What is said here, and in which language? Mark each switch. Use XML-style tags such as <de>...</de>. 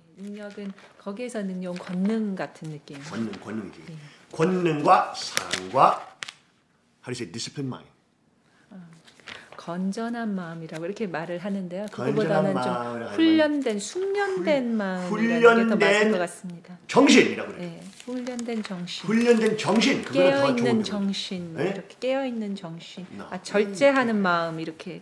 <ko>능력은 거기에서 능력 권능 같은 느낌. 권능이지. 네. 권능과 사랑과</ko> <en>how do you say disciplined mind.</en> <ko>건전한 마음이라고 이렇게 말을 하는데요. 그거보다는 좀 훈련된, 숙련된 마음이라는 게 더 맞을 것 같습니다. 정신이라고 그래요. 네, 훈련된 정신. 훈련된 정신. 깨어있는 정신. 네? 이렇게 깨어있는 정신. 절제하는 마음 이렇게.</ko>